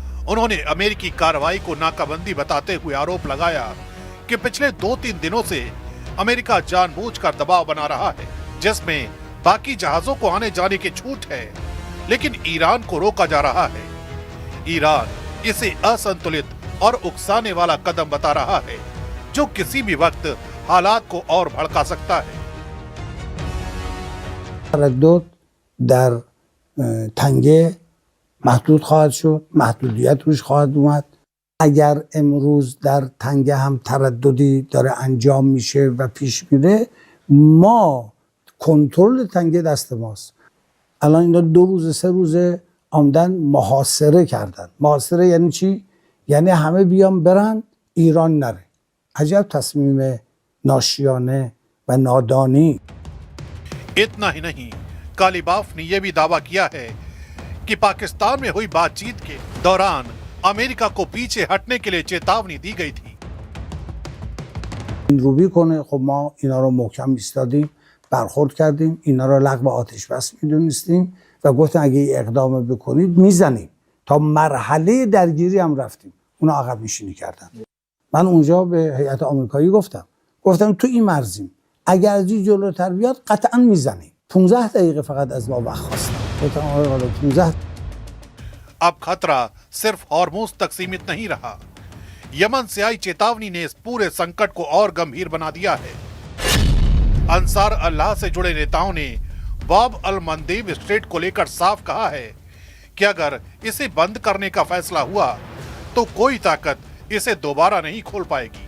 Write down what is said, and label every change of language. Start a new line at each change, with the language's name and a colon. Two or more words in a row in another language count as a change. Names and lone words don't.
Hindi: उन्होंने अमेरिकी कार्रवाई को नाकाबंदी बताते हुए आरोप लगाया कि पिछले 2-3 दिनों से अमेरिका जानबूझकर दबाव बना रहा है, जिसमें बाकी जहाजों को आने जाने की छूट है, लेकिन ईरान को रोका जा रहा है। ईरान इसे असंतुलित और उकसाने वाला कदम बता रहा है, जो किसी भी वक्त हालात को और भड़का सकता है।
Persian: تردد در تنگه محدود خواهد شد، محدودیت روش خواهد اومد. اگر امروز در تنگه هم ترددی داره انجام میشه و پیش میره، ما کنترل تنگه دست ماست. الان اینا 2 روز 3 روز آمدن محاصره کردن. محاصره یعنی چی؟ یعنی همه بیان برن، ایران نره. عجب تصمیم ناشیانه و نادانی.
Hindi: इतना ही नहीं, कालीबाफ ने यह भी दावा किया है कि पाकिस्तान में हुई बातचीत के दौरान अमेरिका को पीछे हटने के लिए चेतावनी दी गई थी।
Persian: روبی کنه. خب ما اینا رو محکم ایستادیم، برخورد کردیم، اینا رو لغو آتش بس میدونستیم و گفتن اگه این اقدام بکنید میزنیم. تا مرحله درگیری هم رفتیم، اونا عقب نشینی کردن. من اونجا به هیئت آمریکایی گفتم تو این مرزیم، اگر از این جلوتر بیاد قطعا میزنیم. 15 دقیقه فقط از ما وقت خواستم. گفتم آقای والا 15.
Hindi: अब खतरा सिर्फ हॉर्मोज तक सीमित नहीं रहा। यमन से आई चेतावनी ने इस पूरे संकट को और गंभीर बना दिया है। अंसार अल्लाह से जुड़े नेताओं ने बाब अल मंदेब स्ट्रेट को लेकर साफ कहा है कि अगर इसे बंद करने का फैसला हुआ तो कोई ताकत इसे दोबारा नहीं खोल पाएगी।